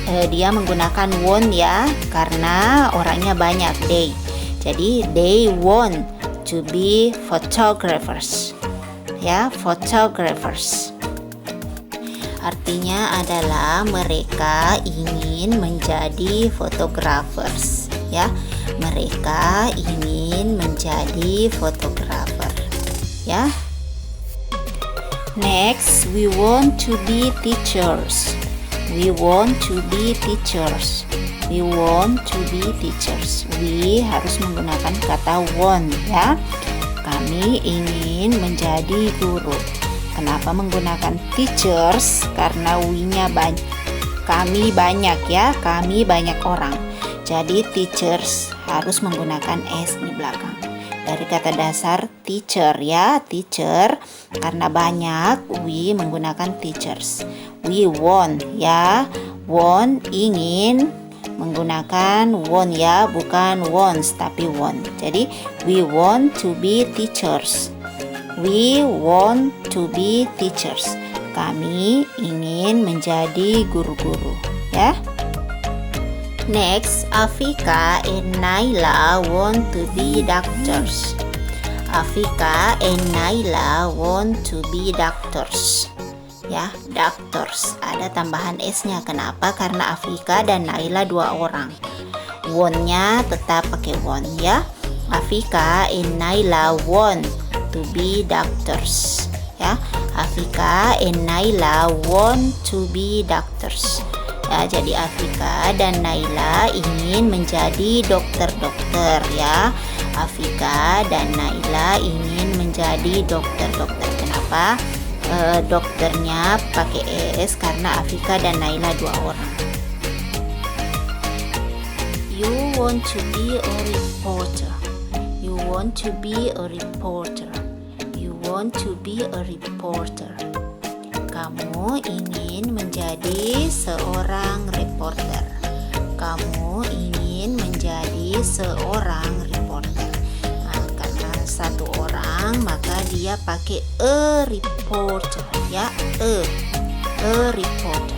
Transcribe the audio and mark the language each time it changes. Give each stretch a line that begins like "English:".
Indonesian: Dia menggunakan want ya karena orangnya banyak, they.
English: Jadi they want to be photographers ya, photographers.
Indonesian: Artinya adalah mereka ingin menjadi photographers ya. Mereka ingin menjadi fotografer ya.
English: Next, we want to be teachers. We want to be teachers. We want to be teachers.
Indonesian: We harus menggunakan kata want ya. Kami ingin menjadi guru. Kenapa menggunakan teachers? Karena we-nya banyak. Kami banyak ya, kami banyak orang. Jadi teachers harus menggunakan s di belakang. Dari kata dasar teacher ya, teacher. Karena banyak, we menggunakan teachers. We want ya, want ingin, menggunakan want ya, bukan wants tapi want.
English: Jadi we want to be teachers. We want to be teachers.
Indonesian: Kami ingin menjadi guru-guru ya.
English: Next, Afika and Naila want to be doctors. Afika and Naila want to be doctors ya, doctors.
Indonesian: Ada tambahan s-nya. Kenapa? Karena Afika dan Naila dua orang. Want-nya tetap pakai want ya.
English: Afika and Naila want to be doctors ya. Afika and Naila want to be doctors ya.
Indonesian: Jadi Afika dan Naila ingin menjadi dokter-dokter ya. Afika dan Naila ingin menjadi dokter-dokter. Kenapa dokternya pakai es? Karena Afika dan Naila dua orang.
English: You want to be a reporter. You want to be a reporter. You want to be a reporter.
Indonesian: Kamu ingin menjadi seorang reporter. Kamu ingin menjadi seorang reporter. Nah, karena satu orang maka dia pakai a reporter ya, a reporter.